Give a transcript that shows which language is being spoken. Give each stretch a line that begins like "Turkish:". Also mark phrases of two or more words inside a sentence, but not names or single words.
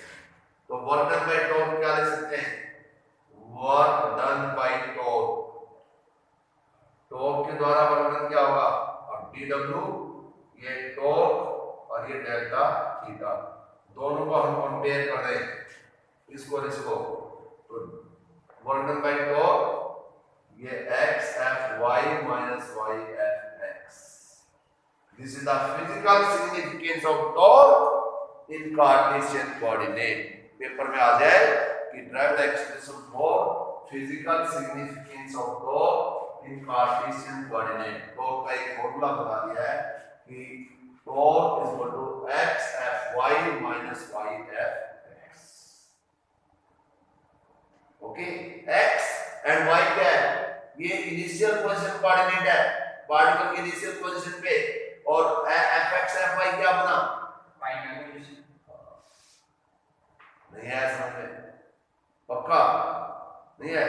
Hindi: तो
English: work done by torque
Hindi: क्या लिख सकते हैं?
English: work done by torque,
Hindi: टॉर्क के द्वारा
English: work done
Hindi: क्या होगा? अब dw, ये टॉर्क और ये
English: delta theta,
Hindi: दोनों को हम कंपेयर कर रहे हैं, इसको और इसको।
English: तो work done by torque ये x fy minus y fx, this is the physical significance of torque in Cartesian coordinate।
Hindi: पेपर में आ जाए कि
English: derive the expression for physical significance of torque in Cartesian coordinate.
Hindi: टॉर्क का एक फॉर्मूला बता दिया है कि
English: torque is equal to x fy minus y fx.
Hindi: ओके,
English: x and y
Hindi: क्या है? ये
English: initial position coordinate
Hindi: है, पार्टिकल के
English: initial position
Hindi: पे, और fx fy क्या बना?
English: final position.
Hindi: नहीं है समझ में? पक्का नहीं है?